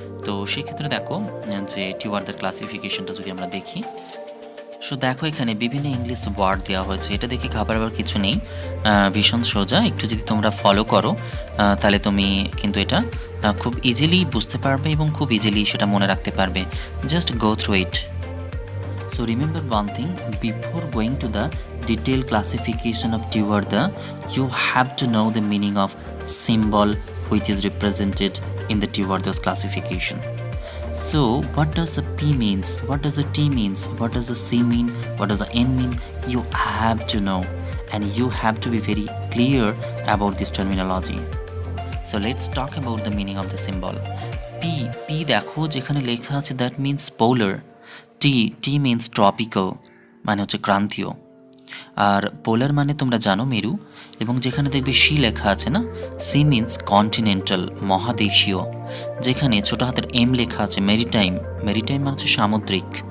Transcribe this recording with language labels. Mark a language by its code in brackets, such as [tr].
[bn] তো সেক্ষেত্রে দেখো যে টিউবারদার ক্লাসিফিকেশনটা যদি আমরা দেখি, সো দেখো এখানে বিভিন্ন ইংলিশ ওয়ার্ড দেওয়া হয়েছে, এটা দেখে ঘাবড়াবার কিছু নেই, ভীষণ সোজা। একটু যদি তোমরা ফলো করো তাহলে তুমি কিন্তু এটা খুব ইজিলি বুঝতে পারবে এবং খুব ইজিলি সেটা মনে রাখতে পারবে। [en] Just go through it. So remember one thing, before going to the detailed classification of Tiwarda, you have to know the meaning of symbol which is represented in the Tiwarda's classification. So what does the P means? What does the T means? What does the C mean? What does the N mean? You have to know, and you have to be very clear about this terminology. So let's talk about the meaning of the symbol. [bn] P দেখো যেখানে লেখা আছে, [en] that means polar. T means tropical, [bn] মানে হচ্ছে ক্রান্তীয়। আর পোলার মানে তোমরা জানো মেরু, এবং যেখানে দেখবে সি লেখা আছে না, [en] C means continental, [bn] মহাদেশীয়। যেখানে ছোট হাতের এম লেখা আছে মেরিটাইম, মেরিটাইম মানে হচ্ছে সামুদ্রিক।